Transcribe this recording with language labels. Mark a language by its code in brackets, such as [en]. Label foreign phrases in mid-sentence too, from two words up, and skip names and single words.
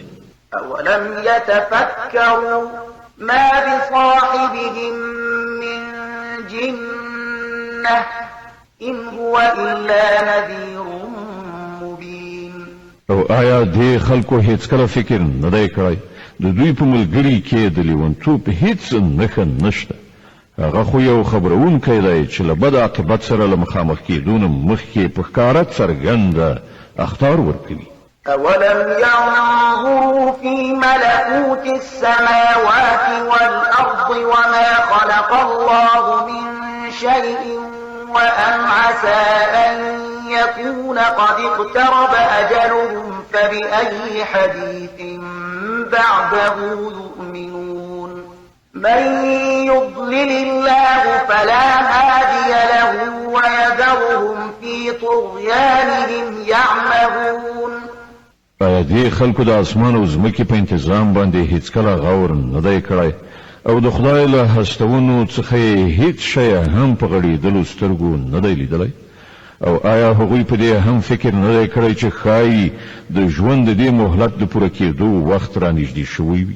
[ar] أولم يتفكروا ما بصاحبهم من جنة إن هو إلا نذير مبين. [ps] او آیا دې خلکو هیڅ کله فکر نه دی کړی د دوی په ملګري کې د لیونتوب هیڅ نښه نشته. هغه خو یو خبرونکی دی چې له بد عاقبت سره له مخامخ کېدو نه مخکې په ښکاره څرګنده اخطار ورکوي. [ar] أولم ينظروا في ملكوت السماوات والأرض وما خلق الله من شيء وأن عسى أن يكون قد اقترب أجلهم فبأي حديث بعده يؤمنون. من يضلل الله فلا هادي له ويذرهم في طغيانهم يعمهون. [ps] آیا دې خلکو د اسمان او ځمکې په انتظام باندې هیڅکله غور نه دی کړی او د خدای له هستونو څخه هیڅ شی هم په غړېدلو سترګو نه دی لیدلی؟ او آیا هغوی په دې هم فکر نه دی کړی چې ښایي د ژوند د دې مهلت د پوره کېدو وخت را نږدې شوی وي؟